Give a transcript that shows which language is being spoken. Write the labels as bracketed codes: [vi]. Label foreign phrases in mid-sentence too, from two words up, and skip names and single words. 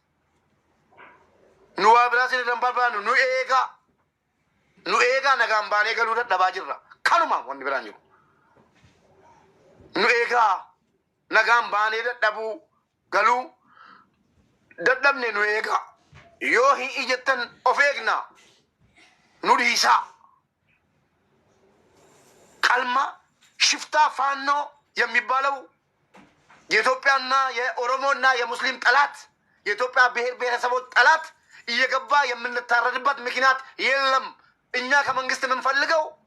[om] nu waa biraa sin barbaannu nu eegaa nagaan baanee galuu dadhabaa jirra kanuma wanni biraan jiru nu eegaa nagaan baanee dadhabuu galuu dadhabne nu eegaa yoo hin ijjettan of eegnaa nu dhiisaa [am] ቀልማ ሽፍታ ፋኖ የሚባለው የኢትዮጵያና የኦሮሞና የሙስሊም ጠላት የኢትዮጵያ ብሔር ብሔረሰቦች ጠላት እየገባ የምንታረድበት ምክንያት የለም። እኛ ከመንግስት የምንፈልገው